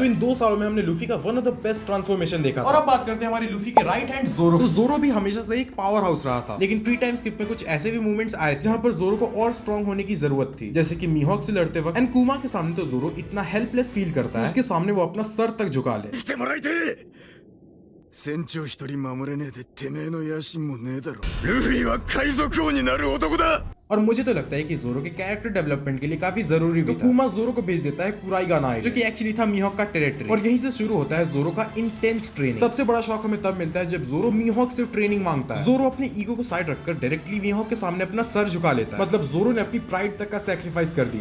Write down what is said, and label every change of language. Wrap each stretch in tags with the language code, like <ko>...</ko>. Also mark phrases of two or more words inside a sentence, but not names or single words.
<hi>तो इन 2 सालों में हमने लूफी का</hi> <en>one of the best transformation</en> <hi>देखा। और अब बात करते हैं हमारी लूफी के</hi> <en>right hand</en> <hi>जोरो। तो जोरो भी हमेशा से एक</hi> <en>power house</en> <hi>रहा था, लेकिन</hi> <en>pre time skip</en> <hi>में कुछ ऐसे भी मूवमेंट्स आए जहां पर जोरो को और स्ट्रांग होने की जरूरत थी, जैसे कि मीहॉक से लड़ते वक्त। एंड कुमा के सामने तो जोरो इतना</hi> <en>helpless feel</en> <hi>करता है, उसके सामने वो अपना सर तक झुका ले।</hi> <ja>船長一人守れねえでてめえの野心もねえだろ。ルフィは海賊王になる男だ。</ja> <hi>और मुझे तो लगता है कि जोरो के</hi> <en>character development</en> <hi>के लिए काफी जरूरी भी था। कुमा जोरो को भेज देता है कुराईगाना आइलैंड, जो कि एक्चुअली था मीहॉक का टेरिटरी, और यहीं से शुरू होता है जोरो का</hi> <en>intense training.</en> <hi>सबसे बड़ा शौक हमें तब मिलता है जब जोरो मीहॉक से ट्रेनिंग मांगता है। जोरो अपने ईगो को साइड रखकर डायरेक्टली मीहॉक के सामने अपना सर झुका लेता है, मतलब जोरो ने अपनी प्राइड तक का सैक्रिफाइस कर दिया।</hi>